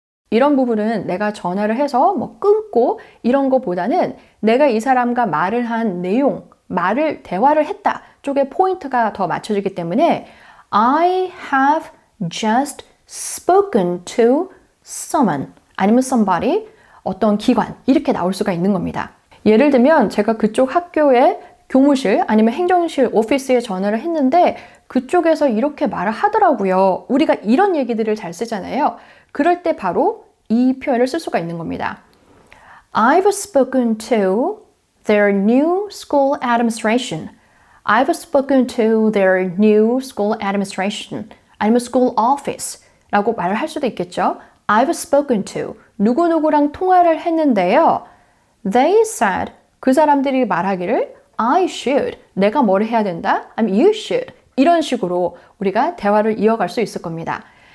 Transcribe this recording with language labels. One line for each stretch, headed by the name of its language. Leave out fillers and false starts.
Korean: 이런 부분은 내가 전화를 해서 뭐 끊고 이런 거보다는 내가 이 사람과 말을 한 내용, 대화를 했다 쪽에 포인트가 더 맞춰지기 때문에
English: I have just spoken to someone
Korean: 아니면 somebody, 어떤 기관 이렇게 나올 수가 있는 겁니다. 예를 들면 제가 그쪽 학교에 교무실 아니면 행정실 오피스에 전화를 했는데 그쪽에서 이렇게 말을 하더라고요. 우리가 이런 얘기들을 잘 쓰잖아요. 그럴 때 바로 이 표현을 쓸 수가 있는 겁니다.
English: I've spoken to their new school administration. I've spoken to their new school administration.
Korean: 아니면 school office 라고 말을 할 수도 있겠죠.
English: I've spoken to
Korean: 누구누구랑 통화를 했는데요.
English: They said
Korean: 그 사람들이 말하기를
English: I should
Korean: 내가 뭘 해야 된다? 아니면
English: you should
Korean: 이런 식으로 우리가 대화를 이어갈 수 있을 겁니다.